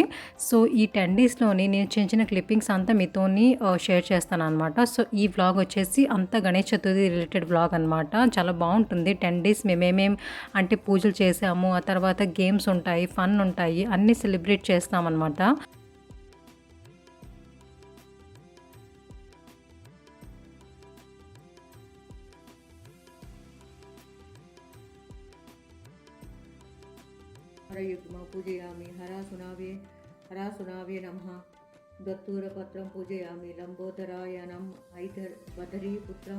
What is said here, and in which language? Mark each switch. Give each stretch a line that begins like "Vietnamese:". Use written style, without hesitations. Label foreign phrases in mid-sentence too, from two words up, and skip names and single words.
Telugu: ఈ 10 డేస్‌లోని నేను చిన్న చిన్న క్లిప్పింగ్స్ అంతా మీతోని షేర్ చేస్తాననమాట. ఈ వ్లాగ్ వచ్చేసి అంతా గణేష్ చతుర్థి
English: related vlog
Telugu: అనమాట. చాలా బావుంటుంది. 10 డేస్ మేమేమేం అంటే పూజలు చేసాము. ఆ తర్వాత గేమ్స్ ఉంటాయి. ఫన్ ఉంటాయి. అన్నీ సెలబ్రేట్ చేస్తామనమాట.
Sanskrit: हरयुग्म पूजयामि हरासुनावे नमः दत्तूरपत्रं पूजयामि लम्बोदराय नम बदरीपुत्रं